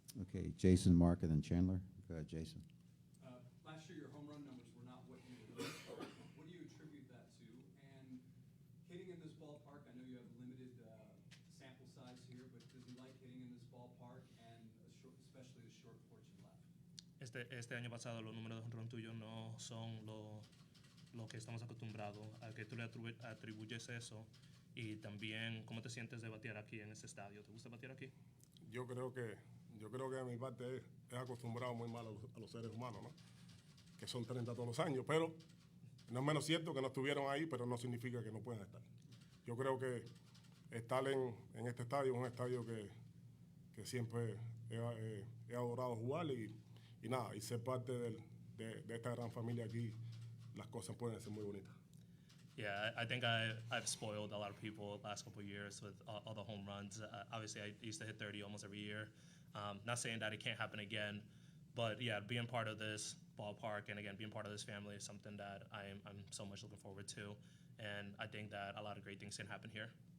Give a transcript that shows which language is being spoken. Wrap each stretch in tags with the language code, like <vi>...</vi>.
<en>Okay, Jason, Mark, and then Chandler. Go ahead, Jason. Last year, your home run numbers were not what you would hope for. What do you attribute that to? And hitting in this ballpark, I know you have limited sample size here, but does he like hitting in this ballpark, and especially the short porch and left?</en> <es>Este año pasado los números de jonrón tuyos no son lo que estamos acostumbrados. ¿A qué tú le atribuyes eso? Y también, ¿cómo te sientes de batear aquí en este estadio? ¿Te gusta batear aquí? Yo creo que de mi parte es acostumbrado muy mal a los seres humanos, ¿no? Que son 30 todos los años, pero no es menos cierto que no estuvieron ahí, pero no significa que no puedan estar. Yo creo que estar en este estadio es un estadio que siempre he adorado jugar y nada, y ser parte de esta gran familia aquí, las cosas pueden ser muy bonitas.</es> <en>Yeah, I think I've spoiled a lot of people the last couple of years with all the home runs. Obviously, I used to hit 30 almost every year. Not saying that it can't happen again, but yeah, being part of this ballpark and again being part of this family is something that I'm so much looking forward to, and I think that a lot of great things can happen here.</en>